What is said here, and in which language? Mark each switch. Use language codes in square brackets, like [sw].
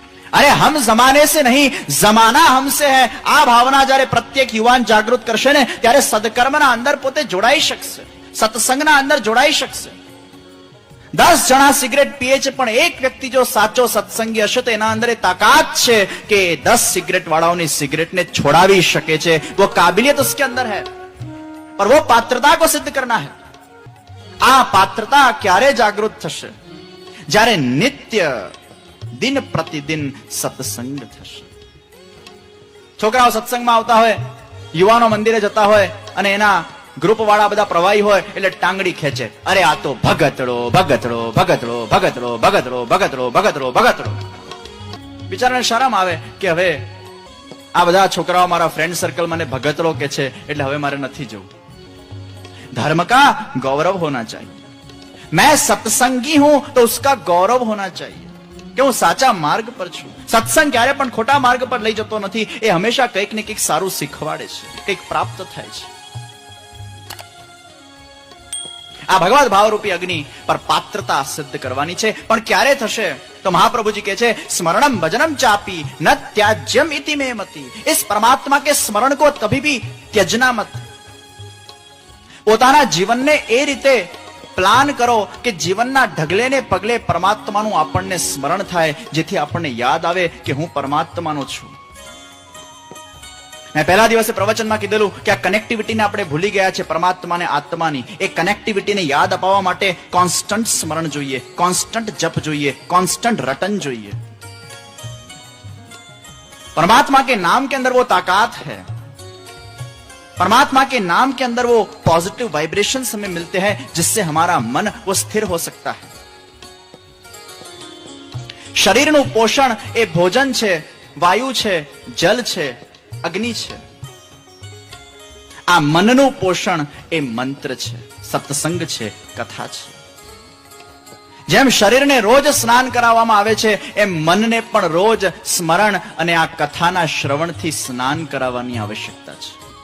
[gu] અરે [hi] હમ જમાને સે નહીં, જમાના હમસે હૈ. [gu] આ ભાવના જયારે પ્રત્યેક યુવાન જાગૃત કરશે ને ત્યારે સદકર્મના અંદર પોતે જોડાઈ શકશે, સત્સંગના અંદર જોડાઈ શકશે. 10 જણા સિગરેટ પીએ છે પણ એક વ્યક્તિ જો સાચો સત્સંગી હશે તો એના અંદર તાકાત છે કે 10 સિગરેટ વાળાઓની સિગરેટને છોડાવી શકે છે. [hi] वो काबिलियत उसके अंदर है पर वो पात्रता को सिद्ध करना है. [gu] આ પાત્રતા ક્યારે જાગૃત થશે? જ્યારે નિત્ય દિન પ્રતિદિન સત્સંગ થશે. છોકરાઓ સત્સંગમાં આવતા હોય, યુવાનો મંદિરે જતા હોય અને એના ગ્રુપ વાળા બધા પ્રવાહી હોય એટલે ટાંગડી ખેંચે. અરે આ તો ભગતડો ભગતડો ભગતડો ભગતડો ભગતડો ભગતડો ભગતડો ભગતડો. બિચારાને શરમ આવે કે હવે આ બધા છોકરાઓ મારા ફ્રેન્ડ સર્કલ મને ભગતડો કે છે એટલે હવે મારે નથી જવું. [hi] धर्म का गौरव होना चाहिए. मैं सत्संगी हूं तो उसका गौरव होना चाहिए [gu] કે હું સાચા માર્ગ પર છું. સત્સંગ ક્યારે પણ ખોટા માર્ગ પર લઈ જતો નથી. એ હંમેશા કંઈક ને કંઈક સારું શીખવાડે છે, કંઈક પ્રાપ્ત થાય છે. આ ભગવદ ભાવરૂપી અગ્નિ પર પાત્રતા સિદ્ધ કરવાની છે. પણ ક્યારે થશે? તો મહાપ્રભુજી કહે છે [sa] સ્મરણમ ભજનમ ચાપી ન ત્યાજ્યમ ઇતિ મે મતિ. [hi] इस परमात्मा के स्मरण को कभी भी त्यजना मत. [gu] પોતાના જીવનને એ રીતે પ્લાન કરો કે જીવનના ઢગલે ને પગલે પરમાત્માનું આપણને સ્મરણ થાય, જેથી આપણને યાદ આવે કે હું પરમાત્માનો છું. મેં પહેલા દિવસે પ્રવચનમાં કીધેલું કે આ કનેક્ટિવિટીને આપણે ભૂલી ગયા છે પરમાત્માને આત્માની. એ કનેક્ટિવિટીને યાદ અપાવવા માટે કોન્સ્ટન્ટ સ્મરણ જોઈએ, કોન્સ્ટન્ટ જપ જોઈએ, કોન્સ્ટન્ટ રટન જોઈએ. [hi] परमात्मा के नाम के अंदर वो ताकत है. परमात्मा के नाम के अंदर वो पॉजिटिव वाइब्रेशन हमें मिलते हैं जिससे हमारा मन वो स्थिर हो सकता है। [gu] શરીરનું પોષણ એ ભોજન છે, વાયુ છે, જલ છે, અગ્નિ છે. આ મનનું પોષણ એ મંત્ર છે, સત્સંગ છે, કથા છે. જેમ શરીરને રોજ સ્નાન કરાવવામાં આવે છે એમ મનને પણ રોજ સ્મરણ અને આ કથાના શ્રવણથી સ્નાન કરાવવાની આવશ્યકતા છે.